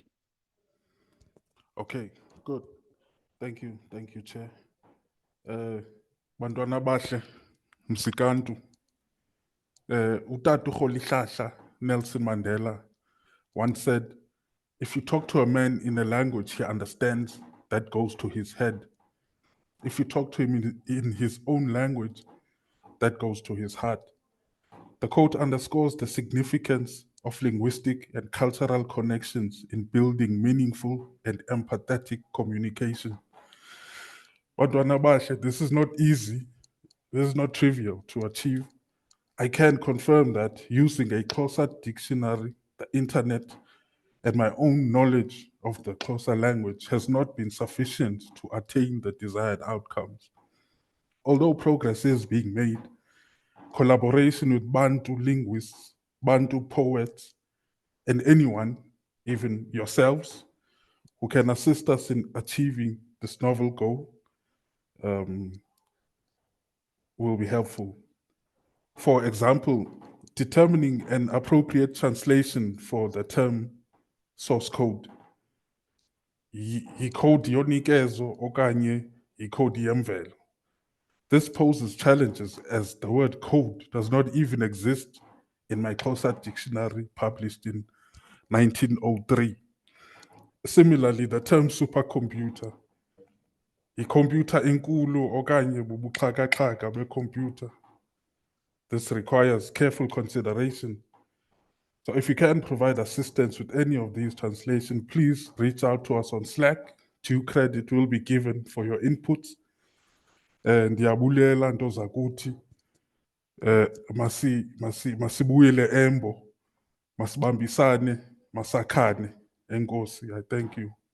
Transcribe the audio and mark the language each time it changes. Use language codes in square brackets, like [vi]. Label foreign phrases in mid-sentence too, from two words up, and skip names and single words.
[en] Okay, good. Thank you, Chair. [xh] Bantwana bahle, msikantu. [en] Utata uRholihlahla Nelson Mandela once said, if you talk to a man in a language he understands, that goes to his head. If you talk to him in his own language, that goes to his heart. The quote underscores the significance of linguistic and cultural connections in building meaningful and empathetic communication. [xh] Bantwana bahle, [en] this is not easy. This is not trivial to achieve. I can confirm that using a closer dictionary, the internet, and my own knowledge of the closer language has not been sufficient to attain the desired outcomes. Although progress is being made, collaboration with Bantu linguists, Bantu poets, and anyone, even yourselves, who can assist us in achieving this novel goal will be helpful. For example, determining an appropriate translation for the term source code. [xh] Yikhodi yonikezo okanye yikhodi yemvelo. [en] This poses challenges as the word code does not even exist in my closer dictionary published in 1903. Similarly, the term supercomputer. [xh] Ikhompyutha enkulu okanye bubuxhakaxhaka becomputer. [en] This requires careful consideration. So if you can provide assistance with any of these translations, please reach out to us on Slack. Due credit will be given for your inputs. [xh] Ndiyabulela nto zakuthi. Masibuyele embo. Masibambisane, masakhane. Enkosi, [en] I thank you.